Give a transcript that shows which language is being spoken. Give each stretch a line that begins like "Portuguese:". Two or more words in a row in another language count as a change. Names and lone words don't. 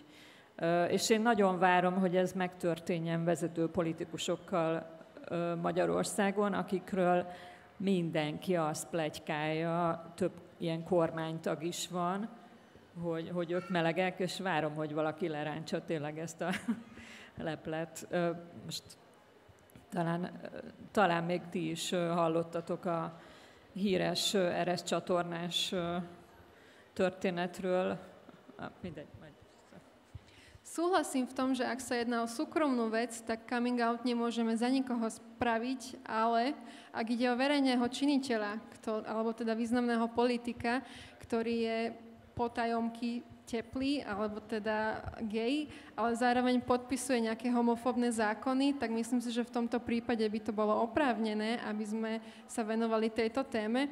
Hungarian: És én nagyon várom, hogy ez megtörténjen vezető politikusokkal Magyarországon, akikről mindenki azt pletykálja, több ilyen kormánytag is van, hogy ők melegek, és várom, hogy valaki lerántsa tényleg ezt a leplet. Most talán még ti is hallottatok a híres Eresz csatornás történetről. Mindegy.
Slovak: Súhlasím v tom, že ak sa jedná o súkromnú vec, tak
English: coming out
Slovak: nemôžeme za nikoho spraviť, ale ak ide o verejného činiteľa, alebo teda významného politika, ktorý je potajomky teplý, alebo teda gay, ale zároveň podpisuje nejaké homofóbne zákony, tak myslím si, že v tomto prípade by to bolo oprávnené, aby sme sa venovali tejto téme.